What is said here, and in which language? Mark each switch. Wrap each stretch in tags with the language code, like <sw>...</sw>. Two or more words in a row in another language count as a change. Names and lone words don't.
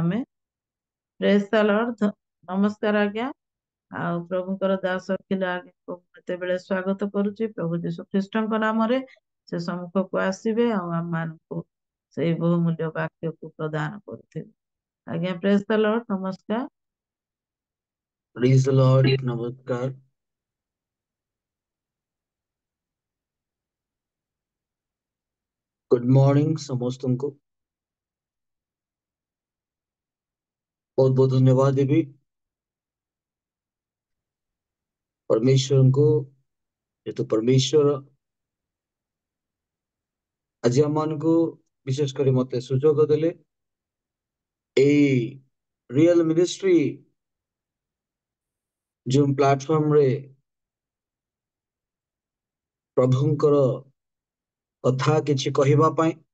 <or>ଆମେ</or> <en>praise the Lord.</en> <or>ନମସ୍କାର ଆଜ୍ଞା। ଆଉ ପ୍ରଭୁଙ୍କର ଦାସ ଥିଲା ଆଜ୍ଞା ଏତେବେଳେ ସ୍ୱାଗତ କରୁଛି ପ୍ରଭୁ ଯୀଶୁ ଖ୍ରୀଷ୍ଟଙ୍କ ନାମରେ। ସେ ସମ୍ମୁଖକୁ ଆସିବେ ଆଉ ଆମମାନଙ୍କୁ ସେଇ ବହୁମୂଲ୍ୟ ବାକ୍ୟକୁ ପ୍ରଦାନ କରୁଥିବେ। ଆଜ୍ଞା</or> <en>praise the Lord.</en> <or>ନମସ୍କାର।</or> <en>Praise the Lord. Namaskar. Good morning</en> <or>ସମସ୍ତଙ୍କୁ ବହୁତ ବହୁତ ଧନ୍ୟବାଦ ଦେବି ପରମେଶ୍ୱରଙ୍କୁ, ଯେହେତୁ ପରମେଶ୍ୱର ଆଜି ଆମମାନଙ୍କୁ ବିଶେଷ କରି ମତେ ସୁଯୋଗ ଦେଲେ ଏଇ ରିଅଲ ମିନିଷ୍ଟ୍ରି ଜୁମ୍ ପ୍ଲାଟଫର୍ମରେ ପ୍ରଭୁଙ୍କର କଥା କିଛି କହିବା ପାଇଁ।</or>